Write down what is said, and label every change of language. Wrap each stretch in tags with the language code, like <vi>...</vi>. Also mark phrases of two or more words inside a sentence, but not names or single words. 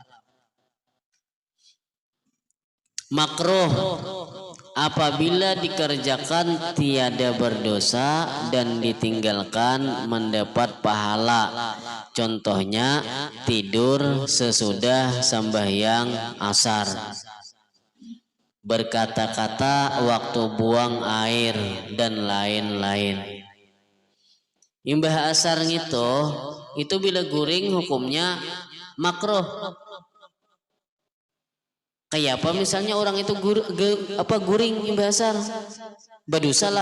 <id>Makruh apabila dikerjakan tiada berdosa dan ditinggalkan mendapat pahala. Contohnya tidur sesudah sembahyang asar, berkata-kata waktu buang air, dan lain-lain.</id> <bjn>Imbah asar itu bila guring hukumnya makruh. Kayak apa misalnya orang itu guring imbah asar, berdosa lah.</bjn>